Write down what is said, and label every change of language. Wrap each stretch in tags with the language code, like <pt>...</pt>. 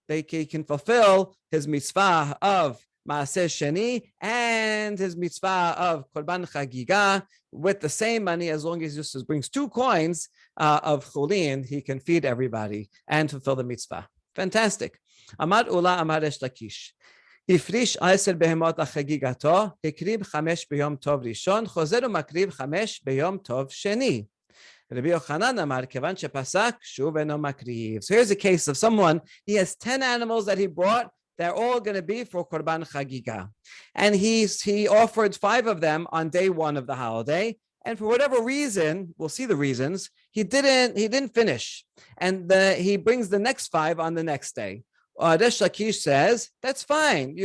<en>He can fulfill his mitzvah of Maaser Sheni and his mitzvah of Korban Hagigah with the same money, as long as he just brings 2 coins of chulin, he can feed everybody and fulfill the mitzvah. Fantastic. Amar Ula Amar Resh Lakish.</en> <he>הפריש 10 בהמות לחגיגתו, הקריב 5 ביום טוב ראשון, חוזר ומקריב 5 ביום טוב שני. Rabbi Yochanan Amar, כיוון שפסק, שוב אינו מקריב.</he> <en>So here's a case of someone, he has 10 animals that he brought, they're all going to be for Korban Hagigah. And he offered 5 of them on day 1 of the holiday, and for whatever reason, we'll see the reasons, he didn't finish. And he brings the next 5 on the next day. Resh Lakish says, that's fine.</en>